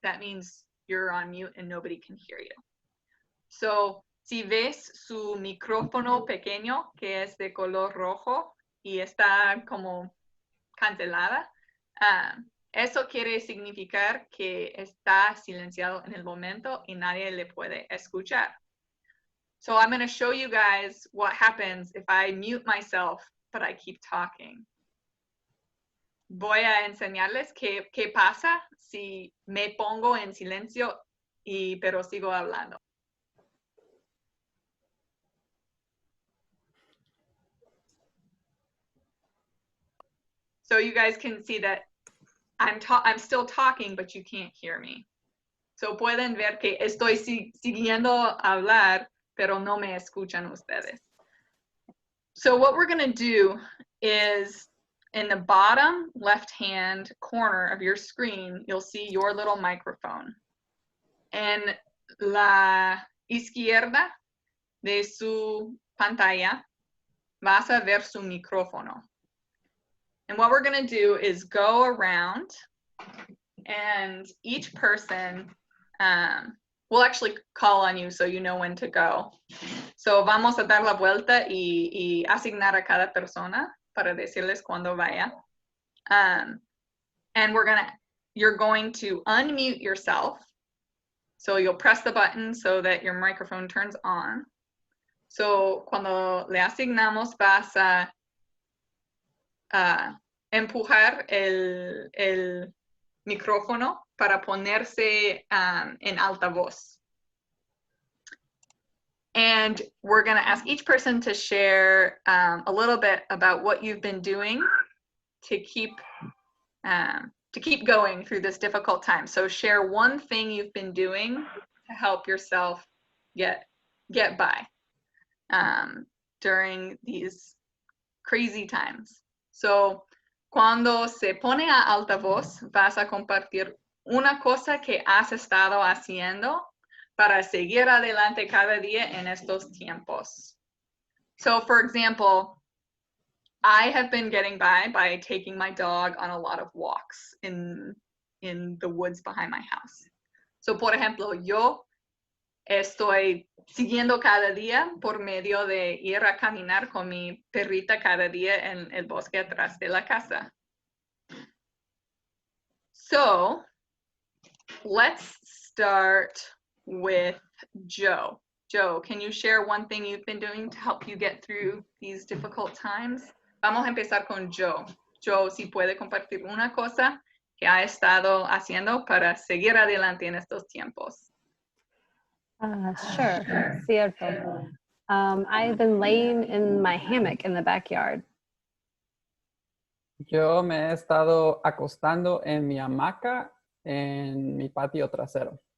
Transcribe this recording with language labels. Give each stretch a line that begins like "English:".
English: That means you're on mute and nobody can hear you.
Spanish: So, si ves su micrófono pequeño que es de color rojo y está como cancelada, eso quiere significar que está silenciado en el momento y nadie le puede escuchar.
English: So I'm going to show you guys what happens if I mute myself, but I keep talking.
Spanish: Voy a enseñarles qué pasa si me pongo en silencio pero sigo hablando.
English: So you guys can see that I'm still talking, but you can't hear me.
Spanish: So pueden ver que estoy siguiendo hablar, pero no me escuchan ustedes.
English: So what we're going to do is in the bottom left-hand corner of your screen, you'll see your little microphone.
Spanish: En la izquierda de su pantalla, vas a ver su micrófono.
English: And what we're going to do is go around, and each person we'll actually call on you so you know when to go.
Spanish: So vamos a dar la vuelta y asignar a cada persona para decirles cuando vaya.
English: And you're going to unmute yourself. So you'll press the button so that your microphone turns on.
Spanish: So cuando le asignamos vas a empujar el micrófono para ponerse en altavoz.
English: And we're going to ask each person to share a little bit about what you've been doing to keep going through this difficult time. So share one thing you've been doing to help yourself get by during these crazy times.
Spanish: So cuando se pone a altavoz, vas a compartir una cosa que has estado haciendo para seguir adelante cada día en estos tiempos.
English: So, for example, I have been getting by taking my dog on a lot of walks in the woods behind my house.
Spanish: So, por ejemplo, yo estoy siguiendo cada día por medio de ir a caminar con mi perrita cada día en el bosque atrás de la casa.
English: So, let's start with Joe. Joe, can you share one thing you've been doing to help you get through these difficult times?
Spanish: Vamos a empezar con Joe. Joe, si puede compartir una cosa que ha estado haciendo para seguir adelante en estos tiempos.
English: Sure,
Spanish: cierto.
English: I've been laying in my hammock in the backyard.
Spanish: Yo me he estado acostando en mi hamaca en mi patio trasero.